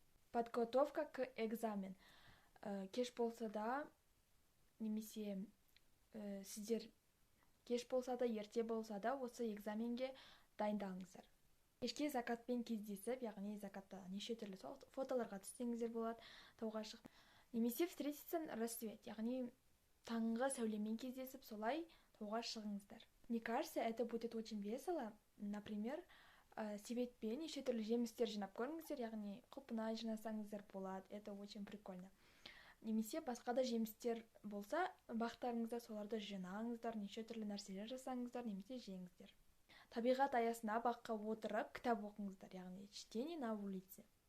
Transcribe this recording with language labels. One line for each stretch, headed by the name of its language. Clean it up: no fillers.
Russian: Подготовка к экзамен.
Kazakh: Кеш болса да, немесе сіздер кеш болса да, ерте болса да, осы экзаменге дайындалыңыздар. Кешке закатпен кездесіп, яғни закатта неше түрлі фотоларға түссеңіздер болады, тауға шығып. Немесе
Russian: встретиться на рассвет,
Kazakh: яғни таңғы сәулемен кездесіп, солай тауға шығыңыздар.
Russian: Мне кажется, это будет очень весело.
Kazakh: Например, себетпен неше түрлі жемістер жинап көріңіздер, яғни құлпынай жинасаңыздар болады,
Russian: это очень прикольно.
Kazakh: Немесе басқа да жемістер болса, бақтарыңызда соларды жинаңыздар, неше түрлі нәрселер жасаңыздар, немесе жеңіздер. Табиғат аясында баққа отырып, кітап оқыңыздар, яғни
Russian: чтение на улице.